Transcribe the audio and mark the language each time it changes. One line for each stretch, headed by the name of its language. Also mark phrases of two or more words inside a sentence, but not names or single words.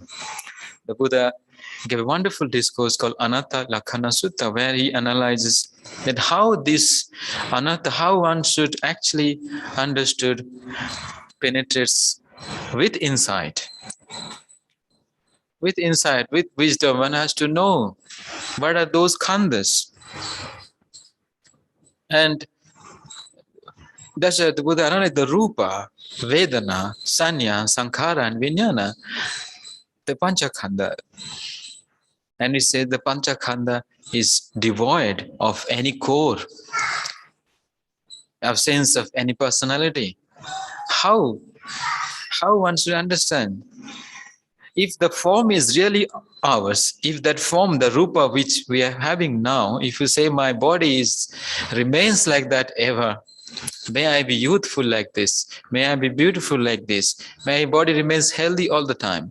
English: The Buddha gave a wonderful discourse called Anatta Lakhana Sutta, where he analyzes that how this anatta, how one should actually understood, penetrates with insight. With insight, with wisdom, one has to know what are those khandhas. And that's the Buddha analyzed the
Pali: rupa, vedana, sanya, sankhara, and vijnana,
English: the panchakhanda. And he said the panchakhanda is devoid of any core, absence of any personality. How one should understand? If the form is really ours, if that form, the rupa which we are having now, if you say my body remains like that ever, may I be youthful like this, may I be beautiful like this, may my body remains healthy all the time.